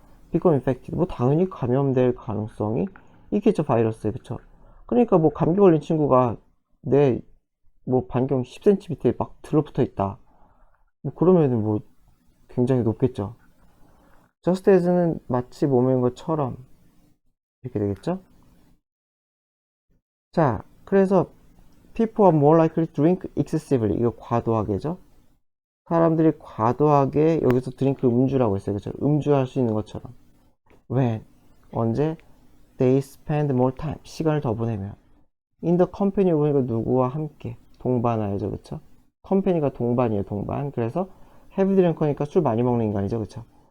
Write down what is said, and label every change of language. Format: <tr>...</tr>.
<ko>become infected 뭐 당연히 감염될 가능성이 있겠죠 바이러스에 그쵸? 그러니까 뭐 감기 걸린 친구가 내 뭐 반경 10cm 밑에 막 들러붙어 있다 뭐 그러면은 뭐 굉장히 높겠죠. just as는 마치 몸인 것처럼 이렇게 되겠죠? 자 그래서</ko> <en>people are more likely to drink excessively</en> <ko>이거 과도하게죠. 사람들이 과도하게 여기서 드링크 음주라고 했어요. 그죠? 음주할 수 있는 것처럼. when 언제</ko> <en>they spend more time</en> <ko>시간을 더 보내면</ko> <en>in the company</en> <ko>보니까 누구와 함께 동반하여죠. 그쵸? 컴퍼니가 동반이에요. 동반. 그래서 heavy drinker니까 술 많이 먹는 인간이죠. 그쵸?</ko>